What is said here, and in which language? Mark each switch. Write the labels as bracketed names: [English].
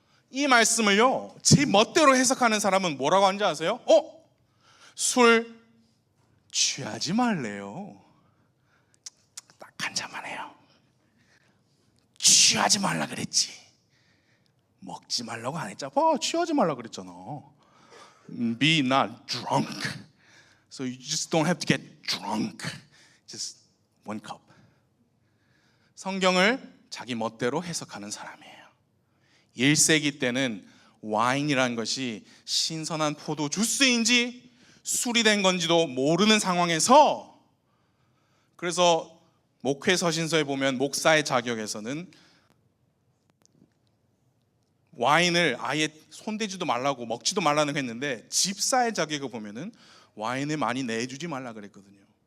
[Korean] 이 말씀을요, 제 멋대로 해석하는 사람은 뭐라고 하는지 아세요? 술 취하지 말래요. 딱 한 잔만 해요. 취하지 말라 그랬지, 먹지 말라고 안 했잖아. 취하지 말라 그랬잖아. [English] Be not drunk. So you just don't have to get drunk. Just one cup. [Korean] 성경을 자기 멋대로 해석하는 사람이에요. 1세기 때는 와인이라는 것이 신선한 포도 주스인지 술이 된 건지도 모르는 상황에서, 그래서 목회 서신서에 보면 목사의 자격에서는 와인을 아예 손대지도 말라고 먹지도 말라는 거 했는데, 집사의 자격을 보면은 와인을 많이 내주지 말라 그랬거든요.